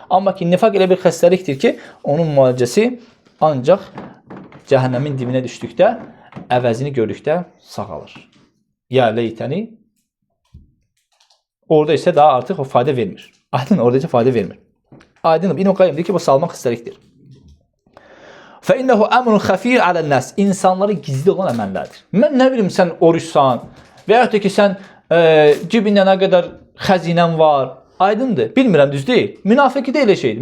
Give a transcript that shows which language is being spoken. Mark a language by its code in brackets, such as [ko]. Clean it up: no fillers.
[az] Amma ki, nifaq elə bir xəstəlikdir ki, onun müalicəsi ancaq cəhənnəmin dibinə düşdükdə, əvəzini gördükdə sağalır. Ya leytəni, orada isə daha artıq o fayda vermir. Aydın, orada isə fayda vermir. Aydın, İbn Qayyim deyir ki, bu salmaq xəstəlikdir. [ar] فَإِنَّهُ أَمْرٌ خَفِيٌّ عَلَى النَّاسِ [az] İnsanlara gizli olan əməllərdir. Mən nə bilim, sən oruçsan və ya da ki, sən cibində nə qədər xəzinən var. Aydındır. Bilmirəm, düz deyil. Münafiqi də elə şeydir.